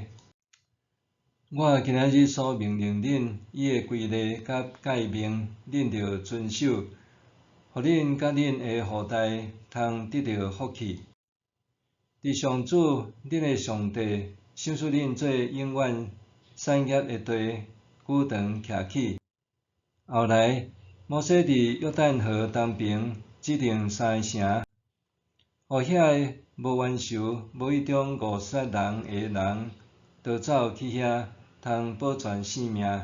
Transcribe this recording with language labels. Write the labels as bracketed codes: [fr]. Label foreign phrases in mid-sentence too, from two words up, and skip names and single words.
[nan] 我今仔日所命令恁伊的规例甲诫命，恁着遵守，互恁甲恁的后代通得到福气。伫上主恁的上帝赏赐恁做永远产业的地，久长徛起。后来，摩西伫约旦河东边指定3个城，互遐个无冤仇、无迄种误杀人的人，逃走去遐，通保全性命。